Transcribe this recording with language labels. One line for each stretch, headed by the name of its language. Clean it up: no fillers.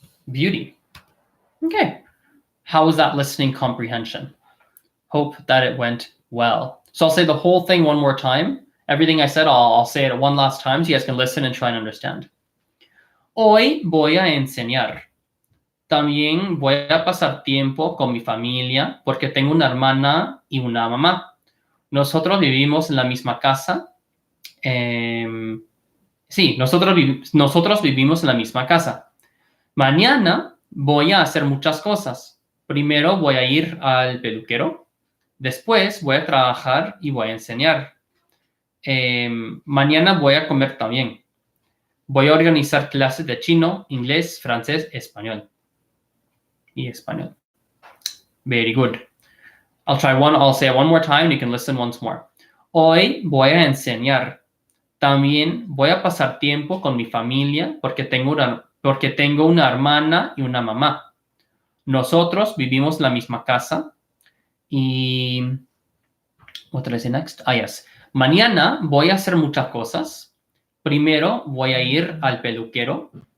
English: Beauty. Okay. How was that listening comprehension? Hope that it went well. So I'll say the whole thing one more time. Everything I said, I'll say it one last time so you guys can listen and try and understand.
Spanish: Hoy voy a enseñar. También voy a pasar tiempo con mi familia porque tengo una hermana y una mamá. Nosotros vivimos en la misma casa. Sí, nosotros vivimos en la misma casa. Mañana voy a hacer muchas cosas. Primero voy a ir al peluquero. Después voy a trabajar y voy a enseñar. Mañana voy a comer también. Voy a organizar clases de chino, inglés, francés, español. Y español.
English: Very good. I'll say it one more time. You can listen once more.
Spanish: Hoy voy a enseñar. También voy a pasar tiempo con mi familia porque tengo una hermana y una mamá. Nosotros vivimos en la misma casa. Y
English: what did I say next? Yes.
Spanish: Mañana voy a hacer muchas cosas. Primero voy a ir al peluquero.